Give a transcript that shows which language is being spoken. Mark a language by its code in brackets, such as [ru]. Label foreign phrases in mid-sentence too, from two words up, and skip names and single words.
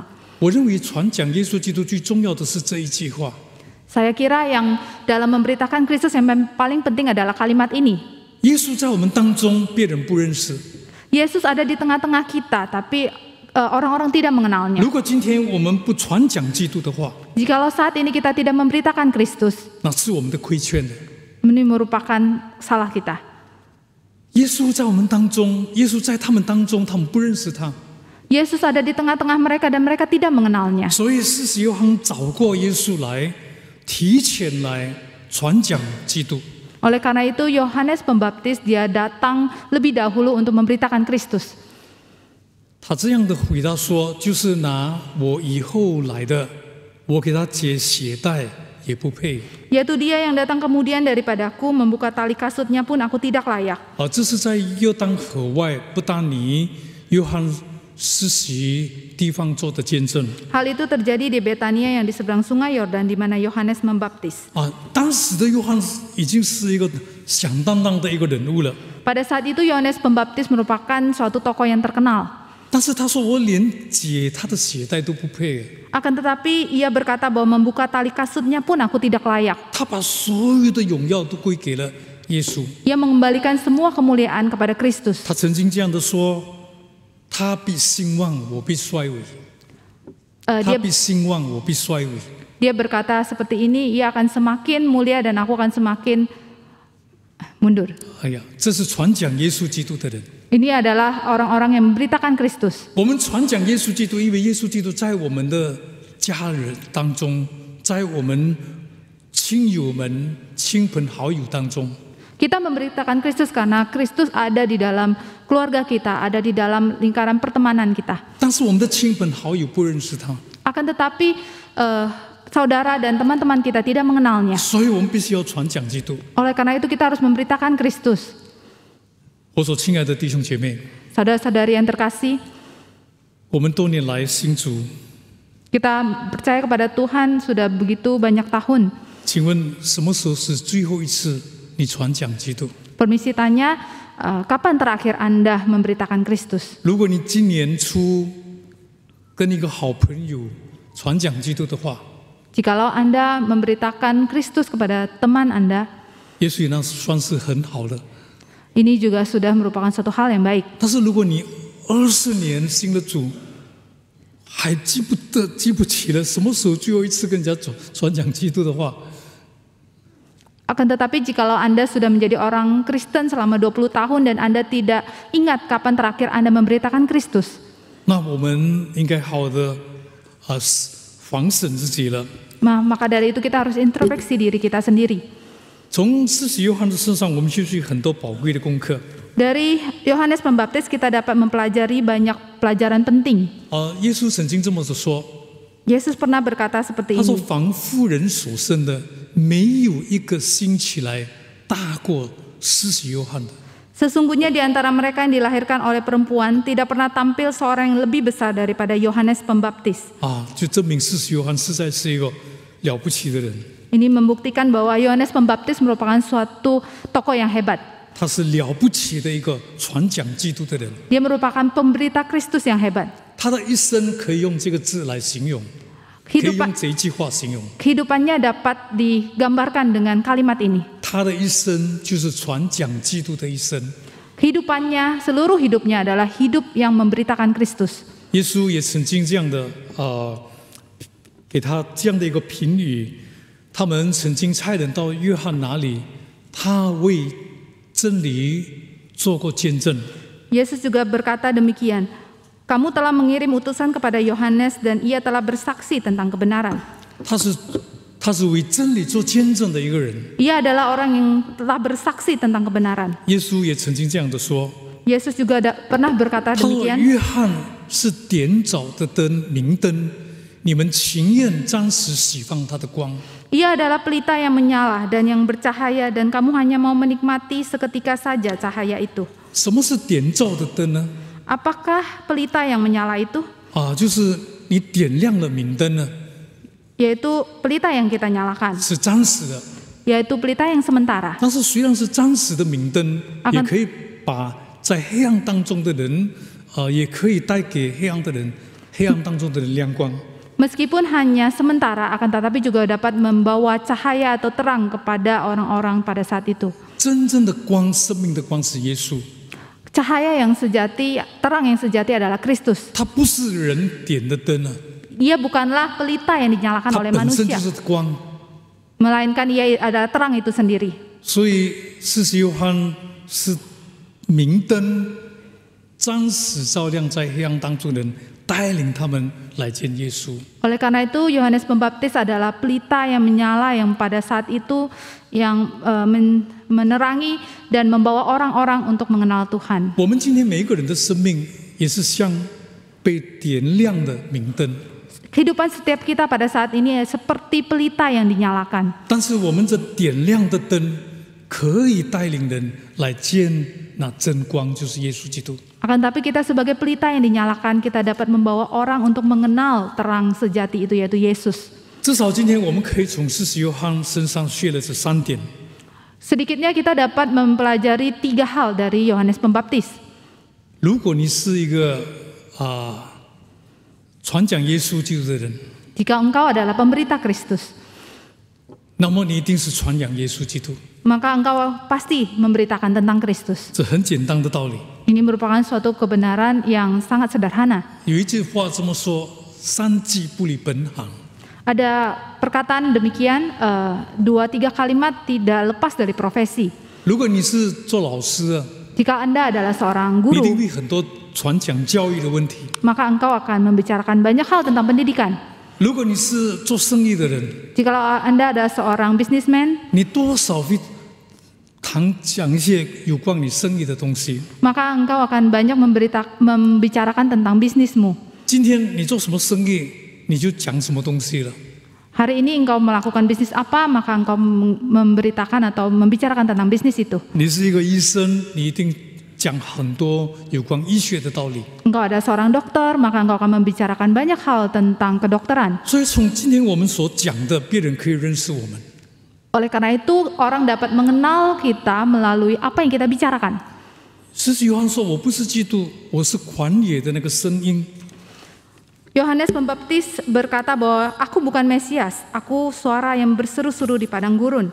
[zh] 我认为传讲耶稣基督最重要的是这一句话。 [id] Saya kira yang dalam memberitakan Kristus yang paling penting adalah kalimat ini. [zh] 耶稣在我们当中，别人不认识。 [id] Yesus ada di tengah-tengah kita, tapi orang-orang tidak mengenalnya. [zh] 如果今天我们不传讲基督的话， [id] Jikalau saat ini kita tidak memberitakan Kristus, [zh] 那是我们的亏欠的。 [id] ini merupakan salah kita. [zh] 耶稣在我们当中，耶稣在他们当中，他们不认识他。 [id] Yesus ada di tengah-tengah mereka dan mereka tidak mengenalnya. [zh] 所以施洗约翰找过耶稣来，提前来传讲基督。 [id] Oleh karena itu Yohanes Pembaptis dia datang lebih dahulu untuk memberitakan Kristus. [zh] 他这样的回答说：“就是拿我以后来的，我给他解鞋带也不配。” [id] Yaitu dia yang datang kemudian daripadaku, membuka tali kasutnya pun aku tidak layak. [zh] 这是在约旦河外不达尼约翰施洗地方做的见证。 [id] Hal itu terjadi di Betania yang di seberang sungai Yordan di mana Yohanes membaptis. [zh] 当时的约翰已经是一个响当当的一个人物了。 [id] Pada saat itu Yohanes Pembaptis merupakan suatu tokoh yang terkenal. [zh] 但是他说我连解他的鞋带都不配。 [id] Akan tetapi ia berkata bahwa membuka tali kasutnya pun aku tidak layak. [zh] 他把所有的荣耀都归给了耶稣。 [id] Ia mengembalikan semua kemuliaan kepada Kristus. [zh] 他曾经这样的说：“他必兴旺，我必衰微；他必兴旺，我必衰微。” [id] Dia berkata seperti ini, ia akan semakin mulia dan aku akan semakin mundur. [zh] 这是传讲耶稣基督的人。 [id] Ini adalah orang-orang yang memberitakan Kristus. [zh] 我们传讲耶稣基督，因为耶稣基督在我们的家人当中，在我们亲友们、亲朋好友当中。 [id] Kita memberitakan Kristus karena Kristus ada di dalam keluarga kita, ada di dalam lingkaran pertemanan kita. [zh] 但是我们的亲朋好友不认识他， [id] Akan tetapi saudara dan teman-teman kita tidak mengenalnya. [zh] 所以我们必须要传讲基督。 [id] Oleh karena itu kita harus memberitakan Kristus. [zh] 我所亲爱的弟兄姐妹， [id] Saudara-saudari yang terkasih, [zh] 我们多年来信主， [id] kita percaya kepada Tuhan sudah begitu banyak tahun. [zh] 请问什么时候是最后一次你传讲基督？ [id] Permisi tanya, kapan terakhir Anda memberitakan Kristus? [zh] 如果你今年初跟一个好朋友传讲基督的话， [id] Jikalau Anda memberitakan Kristus kepada teman Anda, [zh] 也许那算是很好的。 [id] ini juga sudah merupakan suatu hal yang baik. [zh] 但是如果你20年信了主， 还记不起了什么时候最后一次跟人家传讲基督的话。 [id] Akan tetapi jikalau Anda sudah menjadi orang Kristen selama 20 tahun dan Anda tidak ingat kapan terakhir Anda memberitakan Kristus, [zh] 那我们应该好的反省自己了。 [id] maka dari itu kita harus introspeksi diri kita sendiri. [zh] 从施洗约翰的身上，我们学习很多宝贵的功课。 [id] Dari Yohanes Pembaptis kita dapat mempelajari banyak pelajaran penting. [zh] 耶稣曾经这么说， [id] Yesus pernah berkata seperti [zh] 他说：“ [id] ini. [zh] 凡妇人所生的，没有一个兴起来大过施洗约翰的。” [id] Sesungguhnya di antara mereka yang dilahirkan oleh perempuan tidak pernah tampil seorang yang lebih besar daripada Yohanes Pembaptis. [zh] 就证明施洗约翰实在是一个了不起的人。 [id] Ini membuktikan bahwa Yohanes Pembaptis merupakan suatu tokoh yang hebat. [zh] 他是了不起的一个传讲基督的人。 [id] Dia merupakan pemberita Kristus yang hebat. [zh] 他的一生可以用这个字来形容，可以用这一句话形容。 [id] Kehidupannya dapat digambarkan dengan kalimat ini. [zh] 他的一生就是传讲基督的一生。 [id] Kehidupannya, seluruh hidupnya adalah hidup yang memberitakan Kristus. [zh] 耶稣也曾经这样的给他这样的一个评语，他们曾经差人到约翰那里，他为真理做过见证。 [id] Yesus juga berkata demikian, kamu telah mengirim utusan kepada Yohanes dan ia telah bersaksi tentang kebenaran. [zh] 他是为真理做见证的一个人。 [id] Ia adalah orang yang telah bersaksi tentang kebenaran. [zh] 耶稣也曾经这样的说， [id] Yesus juga pernah berkata [zh] 他说 [id] demikian. [zh] 约翰是点着的灯，明灯，你们情愿暂时释放他的光。 [id] Ia adalah pelita yang menyala dan yang bercahaya dan kamu hanya mau menikmati seketika saja cahaya itu. [zh] 什么是点照的灯呢？ [id] Apakah pelita yang menyala itu? [zh] 就是你点亮了明灯呢， [id] Yaitu pelita yang kita nyalakan, [zh] 是暂时的。 [id] yaitu pelita yang sementara. [zh] 但是虽然是暂时的明灯，也可以把在黑暗当中的人，也可以带给黑暗当中的人亮光。 [id] Meskipun hanya sementara, akan tetapi juga dapat membawa cahaya atau terang kepada orang-orang pada saat itu. [zh] 真正的光，生命的光是耶稣， [id] Cahaya yang sejati, terang yang sejati adalah Kristus. [zh] 他不是人点的灯啊， [id] Ia bukanlah pelita yang dinyalakan [zh] 他 [id] oleh [zh] 本身 [id] manusia, [zh] 就是光。 [id] melainkan ia adalah terang itu sendiri. [zh] 所以施洗约翰是明灯，暂时照亮在黑暗当中的人，带领他们来见耶稣。 [id] Oleh karena itu, Yohanes Pembaptis adalah pelita yang menyala yang pada saat itu yang menerangi dan membawa orang-orang untuk mengenal Tuhan. [zh] 我们今天每一个人的生命也是像被点亮的明灯， [id] Kehidupan setiap kita pada saat ini seperti pelita yang dinyalakan. [zh] 但是我们这点亮的灯可以带领人来见那真光，就是耶稣基督。 [id] Akan tapi kita sebagai pelita yang dinyalakan, kita dapat membawa orang untuk mengenal terang sejati itu, yaitu Yesus. [zh] 至少今天我们可以从施洗约翰身上学了这3点。 [id] Sedikitnya kita dapat mempelajari 3 hal dari Yohanes Pembaptis. [zh] 如果你是一个传讲耶稣基督的人， [id] Jika engkau adalah pemberita Kristus, [zh] 那么你一定是传扬耶稣基督， [id] maka engkau pasti memberitakan tentang Kristus. [zh] 这很简单的道理。 [id] Ini merupakan suatu kebenaran yang sangat sederhana. [zh] 有一句话这么说：“三计不离本行。” [id] Ada perkataan demikian, 2-3 kalimat tidak lepas dari profesi. [zh] 如果你是做老师的， [id] Jika Anda adalah seorang [zh] 一定 [id] guru, [zh] 会很多传讲教育的问题。 [id] maka engkau akan membicarakan banyak hal tentang pendidikan. [zh] 如果你是做生意的人， [id] Jikalau Anda adalah seorang businessman, [zh] 你多少会讲一些有关你生意的东西。 [id] maka engkau akan banyak membicarakan tentang bisnismu. [zh] 今天你做什么生意，你就讲什么东西了。 [id] Hari ini engkau melakukan bisnis apa, maka engkau memberitakan atau membicarakan tentang bisnis itu. [zh] 你是一个医生，你一定讲很多有关医学的道理。 [id] Engkau ada seorang dokter, maka engkau akan membicarakan banyak hal tentang kedokteran. [zh] 所以从今天我们所讲的，别人可以认识我们。 [id] Oleh karena itu, orang dapat mengenal kita melalui apa yang kita bicarakan. [zh] 施洗约翰说：“我不是基督，我是旷野的那个声音。” [id] Yohanes Pembaptis berkata bahwa aku bukan Mesias, aku suara yang berseru-seru di padang gurun.